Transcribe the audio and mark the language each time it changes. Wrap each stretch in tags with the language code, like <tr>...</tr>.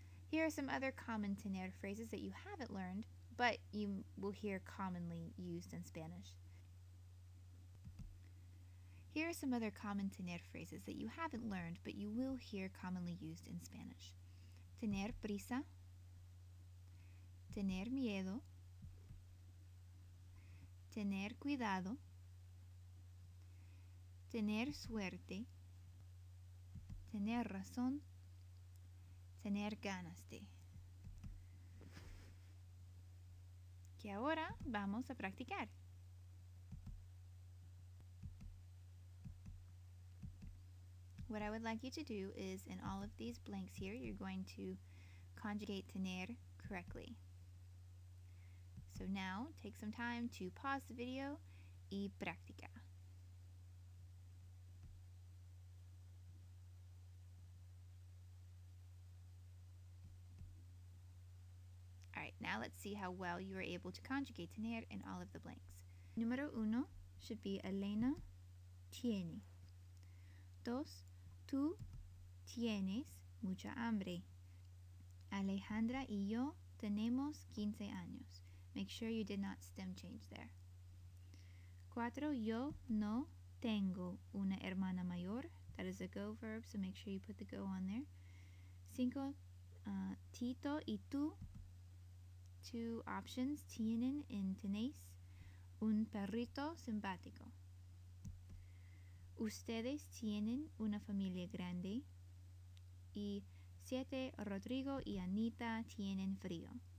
<en>Here are some other common tener phrases that you haven't learned, but you will hear commonly used in Spanish. Here are some other common tener phrases that you haven't learned, but you will hear commonly used in Spanish.</en> <es>Tener prisa, tener miedo, tener cuidado, tener suerte, tener razón, tener ganas de. Que ahora vamos a practicar.</es> <en>What I would like you to do is, in all of these blanks here, you're going to conjugate tener correctly. So now, take some time to pause the video</en> <es>y practica.</es> <en>Alright, now let's see how well you are able to conjugate tener in all of the blanks. Número 1 should be Elena tiene.</en> <es>2, tú tienes mucha hambre. Alejandra y yo tenemos 15 años.</es> <en>Make sure you did not stem change there.</en> <es>4, yo no tengo una hermana mayor.</es> <en>That is a go verb, so make sure you put the go on there.</en> <es>5, Tito y tú.</es> <en>2 options,</en> <es>tienen and tenéis un perrito simpático. Ustedes tienen una familia grande. Y 7, Rodrigo y Anita tienen frío.</es>